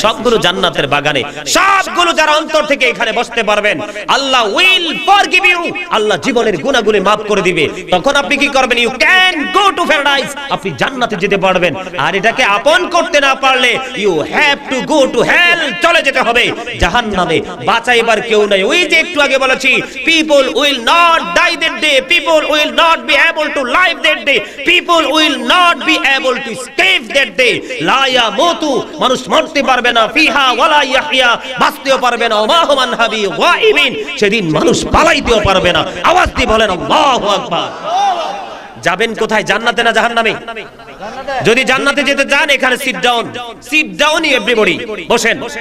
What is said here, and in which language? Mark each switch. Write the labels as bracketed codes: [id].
[bn] সবগুলো জান্নাতের বাগানে, সবগুলো যারা অন্তর থেকে এখানে বসতে পারবেন [en] Allah will forgive you. [bn] আল্লাহ জীবনের গুনাহগুলো মাফ করে দিবে। তখন আপনি কি করবেন? [en] You can go to paradise. [bn] আপনি জান্নাতে যেতে পারবেন। আর এটাকে আপন করতে না পারলে [en] You have to go to hell. [bn] চলে যেতে হবে জাহান্নামে। বাঁচাইবার কেউ নাই। [en] ওই যে একটু আগে বলেছি, people will not die that day, people will not be able to live that day, people will not be able to escape that day. [ar] la yamutu, [bn] মানুষ মরতে পারবে না, [ar] ফিহা ওয়ালা ইয়াহইয়া, [bn] বাঁচতেও পারবে না, [ar] ওমা হুম আনহাবি গায়িবিন, [bn] সেদিন মানুষ পালাইতেও পারবে না। আওয়াজ দিয়ে বলেন আল্লাহু আকবার। যাবেন কোথায়? জান্নাতে না জাহান্নামে? যদি জান্নাতে যেতে চান এখানে [en] sit down everybody, [bn] বসেন।